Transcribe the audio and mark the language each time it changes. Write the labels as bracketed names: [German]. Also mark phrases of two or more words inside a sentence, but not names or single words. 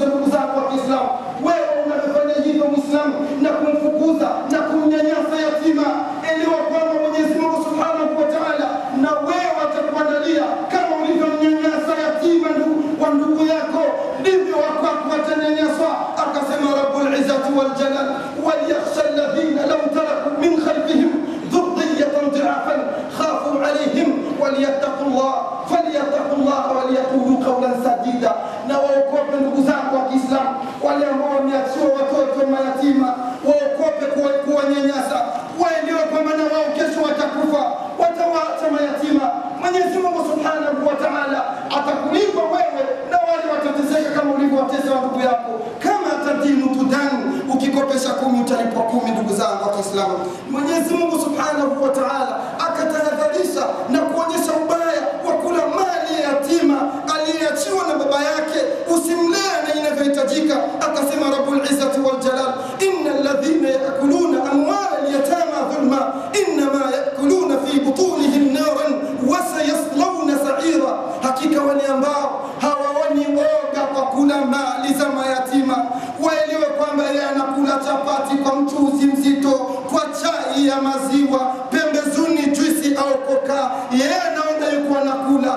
[Swahili] Ndugu zako wa Kiislamu, wewe unafanya hivyo Muislamu na kumfukuza na kumnyanyasa yatima, elewa kwamba Mwenyezi Mungu [Arabic] سبحانه وتعالى [Swahili] na wewe atakuandalia kama ulivyomnyanyasa yatima wa ndugu yako, ndivyo wako watanyanyaswa. [Arabic] Akasema رب العزة والجلال, وليخش الذين لو تركوا من خلفهم ذرية ضعافا خافوا عليهم فليتقوا الله وليقولوا قولا سديدا. [Swahili] Na waokope ndugu zako wa Kiislamu, wale ambao wameachiwa watoto mayatima, waokope kuwanyanyasa, waelewe kwamba na wao kesho watakufa, watawaacha mayatima. Mwenyezi Mungu [Arabic] سبحانه وتعالى [Swahili] atakulipa wewe na wale watateseka kama ulivyowatesa ndugu yako. [Arabic] كما تدين تدان, [Swahili] ukikopesha 10 utalipwa 10. Ndugu zangu wa Kiislamu, Mwenyezi Mungu [Arabic] سبحانه وتعالى [Swahili] akatahadharisha na kuonyesha ubaya wa kula mali ya yatima aliyeachiwa na baba yake, usimlee na inavyohitajika. [Arabic] Akasema رب العزة والجلال, إن الذين يأكلون أموال اليتامى ظلما إنما يأكلون في بطونهم نارا وسيصلون سعيرا. [Swahili] Hakika wale ambao hawaoni oga kwa kula mali za mayatima, waelewe kwamba yeye anakula chapati kwa mchuzi mzito, kwa chai ya maziwa, pembezoni juisi au koka, yeye anaona yuko anakula.